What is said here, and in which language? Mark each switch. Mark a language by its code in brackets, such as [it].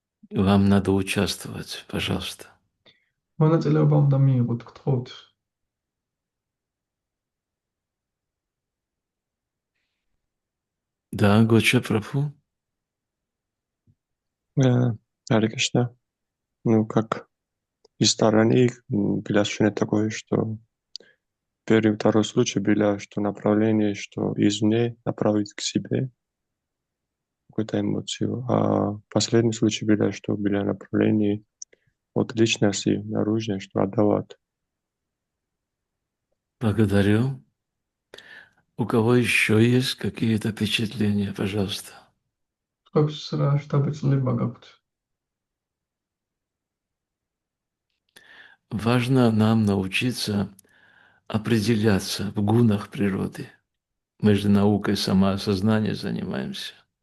[ru] Вам надо участвовать, пожалуйста. [ka] მონაწილეობა უნდა მიიღოთ, გთხოვთ. [ru] Да, Гоча Прабху. Аре Кришна. Ну, как из стороны глядя такое, что первый и второй случай было, что направление, что извне направить к себе какую-то эмоцию, а последний случай было, что было направление от личности наружной, что отдавать. Благодарю. У кого еще есть какие-то впечатления, пожалуйста? [ka] სხვებს რა შთაბეჭდილება გაქვთ? [ru] Важно нам научиться определяться в гунах природы. Мы же наукой самоосознания занимаемся.